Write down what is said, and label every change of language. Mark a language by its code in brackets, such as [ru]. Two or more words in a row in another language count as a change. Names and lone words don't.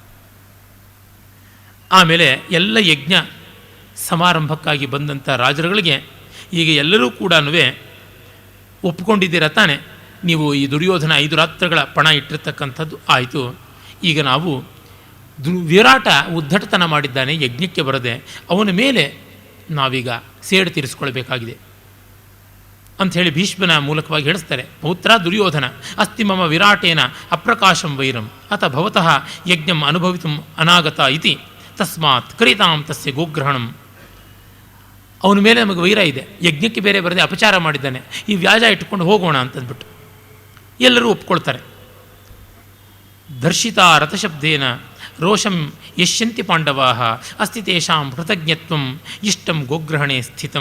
[kn] ಆಮೇಲೆ ಎಲ್ಲ ಯಜ್ಞ ಸಮಾರಂಭಕ್ಕಾಗಿ ಬಂದಂಥ ರಾಜರುಗಳಿಗೆ ಈಗ ಎಲ್ಲರೂ ಕೂಡ ಒಪ್ಪಿಕೊಂಡಿದ್ದೀರ ತಾನೆ, ನೀವು ಈ ದುರ್ಯೋಧನ 5 ರಾತ್ರಗಳ ಪಣ ಇಟ್ಟಿರ್ತಕ್ಕಂಥದ್ದು ಆಯಿತು. ಈಗ ನಾವು ವಿರಾಟ ಉದ್ದಟತನ ಮಾಡಿದ್ದಾನೆ, ಯಜ್ಞಕ್ಕೆ ಬರದೆ ಅವನ ಮೇಲೆ ನಾವೀಗ ಸೇಡು ತೀರಿಸ್ಕೊಳ್ಬೇಕಾಗಿದೆ ಅಂಥೇಳಿ ಭೀಷ್ಮನ ಮೂಲಕವಾಗಿ ಹೇಳಿಸ್ತಾರೆ. [sa] ಪೌತ್ರ ದುರ್ಯೋಧನ ಅಸ್ತಿ ಮಮ ವಿರಾಟೇನ ಅಪ್ರಕಾಶಂ ವೈರಂ ಅಥ ಭವತಃ ಯಜ್ಞಂ ಅನುಭವಿತುಂ ಅನಾಗತ ಇತಿ ತಸ್ಮಾತ್ ಕರಿತಾಂ ತಸ್ಯ ಗೋಗ್ರಹಣಂ. [kn] ಅವನ ಮೇಲೆ ನಮಗೆ ವೈರ ಇದೆ, ಯಜ್ಞಕ್ಕೆ ಬೇರೆ ಬರದೆ ಅಪಚಾರ ಮಾಡಿದ್ದಾನೆ, ಈ ವ್ಯಾಜ ಇಟ್ಟುಕೊಂಡು ಹೋಗೋಣ ಅಂತಂದ್ಬಿಟ್ಟು ಎಲ್ಲರೂ ಒಪ್ಕೊಳ್ತಾರೆ. [sa] ದರ್ಶಿತ ರಥಶಬ್ದೇನ ರೋಷಂ ಯಶ್ಯಂತಿ ಪಾಂಡವಾ ಅಸ್ತಿ ತೇಷಾಂ ಕೃತಜ್ಞತ್ವಂ ಇಷ್ಟಂ ಗೋಗ್ರಹಣೆ ಸ್ಥಿತಂ.